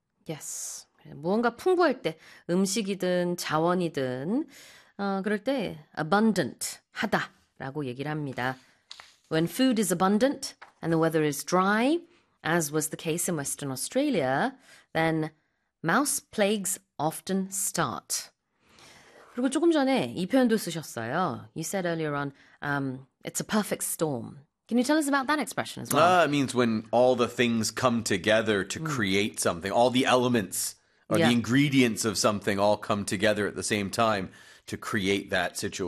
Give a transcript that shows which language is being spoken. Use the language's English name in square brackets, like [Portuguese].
[Korean] Yes. 무언가 풍부할 때, 음식이든 자원이든 그럴 때 abundant 하다라고 얘기를 합니다. [English] When food is abundant and the weather is dry, as was the case in Western Australia, then mouse plagues often start. [Korean] 그리고 조금 전에 이 표현도 쓰셨어요. [English] You said earlier on, it's a perfect storm. Can you tell us about that expression as well? It means when all the things come together to create something. All the elements or the ingredients of something all come together at the same time to create that situation.